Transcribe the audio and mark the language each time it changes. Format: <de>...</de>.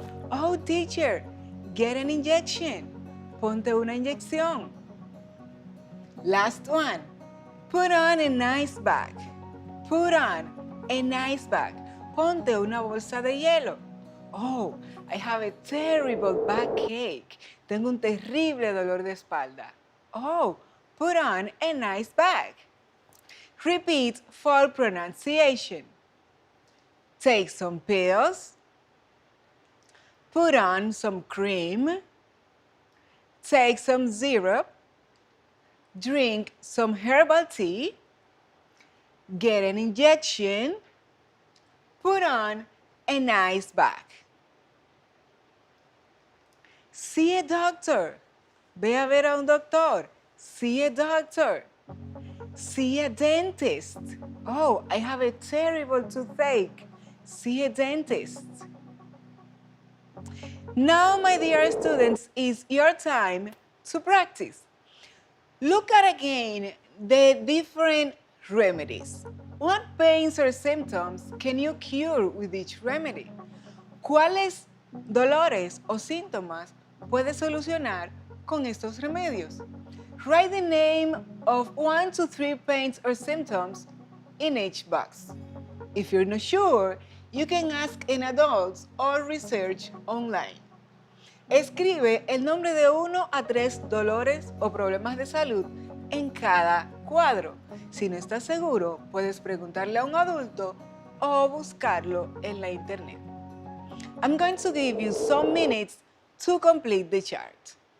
<en>Oh, teacher, get an injection.</en> <es>Ponte una inyección.</es> <en>Last one. Put on a nice bag. Put on a nice bag.</en> <es>Ponte una bolsa de hielo.</es> <en>Oh, I have a terrible backache.</en> <es>Tengo un terrible dolor de espalda.</es> <en>Oh, put on a nice bag. Repeat for pronunciation. Take some pills. Put on some cream. Take some syrup. Drink some herbal tea. Get an injection. Put on an ice bag. See a doctor.</en> <es>Ve a ver a un doctor.</es> <en>See a doctor. See a dentist. Oh, I have a terrible toothache. See a dentist. Now, my dear students, is your time to practice. Look at again the different remedies. What pains or symptoms can you cure with each remedy?</en> <es>¿Cuáles dolores o síntomas puedes solucionar con estos remedios?</es> <en>Write the name of 1 to 3 pains or symptoms in each box. If you're not sure, you can ask an adult or research online.</en> <es>Escribe el nombre de 1 a 3 dolores o problemas de salud en cada cuadro. Si no estás seguro, puedes preguntarle a un adulto o buscarlo en la internet.</es> <en>I'm going to give you some minutes to complete the chart.</en>